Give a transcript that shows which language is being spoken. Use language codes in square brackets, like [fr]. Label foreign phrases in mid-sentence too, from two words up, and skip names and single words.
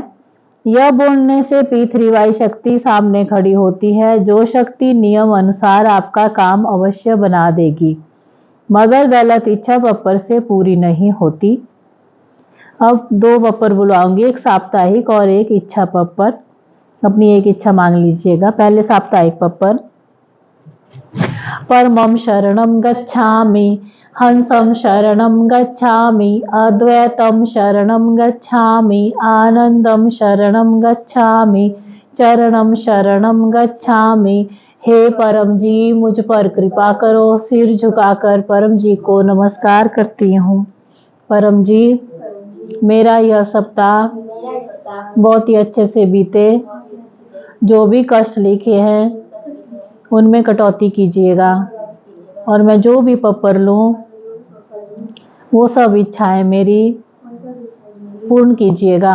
[hi] यह बोलने से P3Y शक्ति सामने खड़ी होती है, जो शक्ति नियम अनुसार आपका काम अवश्य बना देगी, मगर गलत इच्छा पप्पर से पूरी नहीं होती। अब 2 पप्पर बुलवाऊंगी, एक साप्ताहिक और एक इच्छा पप्पर। अपनी एक इच्छा मांग लीजिएगा। पहले साप्ताहिक पप्पर। [pi] परमं शरणं गच्छामि, हंसं शरणं गच्छामि, अद्वैतं शरणं गच्छामि, आनंदं शरणं गच्छामि, चरणं शरणं गच्छामि। [hi] हे परम जी मुझ पर कृपा करो। सिर झुकाकर परम जी को नमस्कार करती हूँ। परम जी मेरा यह सप्ताह बहुत ही अच्छे से बीते। जो भी कष्ट लिखे हैं उनमें कटौती कीजिएगा और मैं जो भी पप्पर लूँ वो सब इच्छाएं मेरी पूर्ण कीजिएगा।